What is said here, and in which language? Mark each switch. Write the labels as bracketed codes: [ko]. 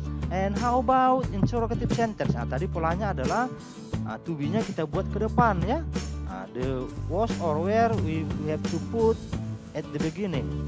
[en] And how about interrogative sentence? [id] Tadi polanya adalah to be-nya kita buat ke depan ya. [en] The was or where we have to put at the beginning.